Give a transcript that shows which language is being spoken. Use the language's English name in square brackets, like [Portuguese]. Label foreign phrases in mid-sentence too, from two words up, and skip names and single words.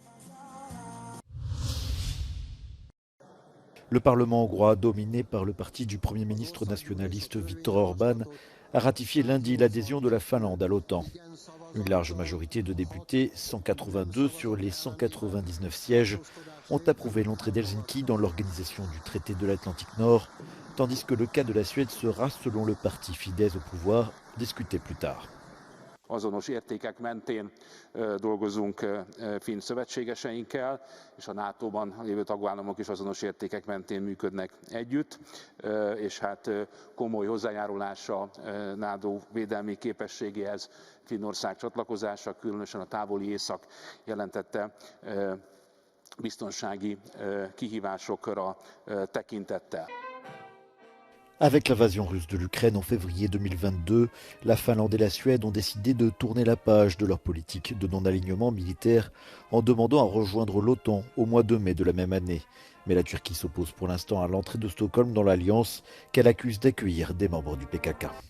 [French] Le Parlement hongrois, dominé par le parti du Premier ministre nationaliste Viktor Orban, a ratifié lundi l'adhésion de la Finlande à l'OTAN. Une large majorité de députés, 182 sur les 199 sièges, ont approuvé l'entrée d'Helsinki dans l'organisation du traité de l'Atlantique Nord, tandis que le cas de la Suède sera, selon le parti Fidesz au pouvoir, discuté plus tard. [Hungarian] Azonos értékek mentén dolgozunk finn szövetségeseinkkel, és a NATO-ban lévő tagállamok is azonos értékek mentén működnek együtt, és hát komoly hozzájárulása NATO védelmi képességéhez Finnország csatlakozása, különösen a távoli észak jelentette biztonsági kihívásokra tekintettel. [French] Avec l'invasion russe de l'Ukraine en février 2022, la Finlande et la Suède ont décidé de tourner la page de leur politique de non-alignement militaire en demandant à rejoindre l'OTAN au mois de mai de la même année. Mais la Turquie s'oppose pour l'instant à l'entrée de Stockholm dans l'Alliance qu'elle accuse d'accueillir des membres du PKK.